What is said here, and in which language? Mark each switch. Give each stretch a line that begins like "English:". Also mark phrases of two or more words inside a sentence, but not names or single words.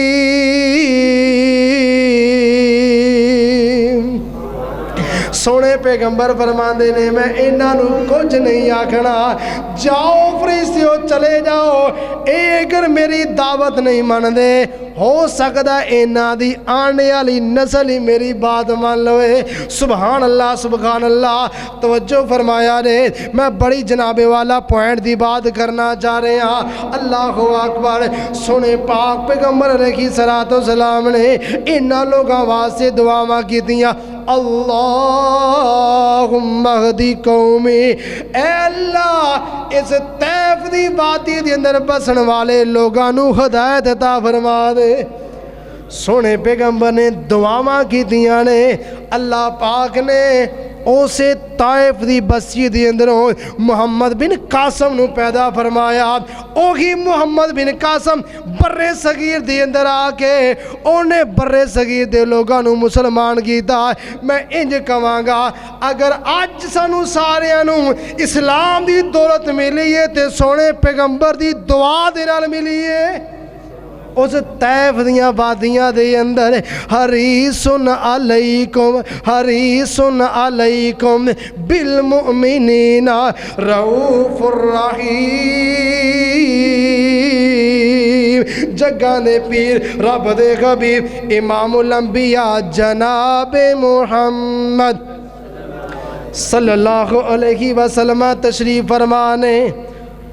Punjabi: سونے پیغمبر فرماندے نے میں انہاں نو کچھ نہیں آکھنا، جاؤ فرشتیو چلے جاؤ، اے اگر میری دعوت نہیں مان دے ہو سکتا انہاں دی آنے والی نسل ہی میری بات مان لوے۔
Arabic: سبحان اللہ سبحان اللہ،
Punjabi: توجہ فرمایا نے، میں بڑی جناب والا پوائنٹ دی بات کرنا چاہ رہے ہیں۔
Arabic: اللہ اکبر،
Punjabi: سنے پاک پیغمبر
Arabic: علیہ السلام
Punjabi: نے انہاں لوگاں واسطے دعاواں کیتیاں،
Arabic: اللہم اہدی قومی،
Punjabi: اے اللہ اس طیف دی باتی دی اندر بسن والے لوگاں نو ہدایت عطا فرما دے۔ سونے پیغمبر نے دعاواں کی دیاں نے، اللہ پاک نے اسے طائف دی بستی دی اندروں محمد بن قاسم نو پیدا فرمایا۔ اوہی محمد بن قاسم برے صغیر دی اندر آکے انہیں برے صغیر دے لوگاں نو مسلمان کیتا۔ میں انج کہاں گا اگر آج سانو ساریاں نو اسلام دی دولت ملی ہے تے سونے پیغمبر دی دعا دے نال ملی ہے۔ اس طیف دیاں وادیاں دے اندر
Arabic: حریص علیکم حریص علیکم بالمؤمنین رؤوف الرحیم،
Punjabi: جگہ دے پیر رب دے حبیب امام الانبیاء جناب محمد
Arabic: صلی اللہ علیہ وسلم
Punjabi: تشریف فرمانے۔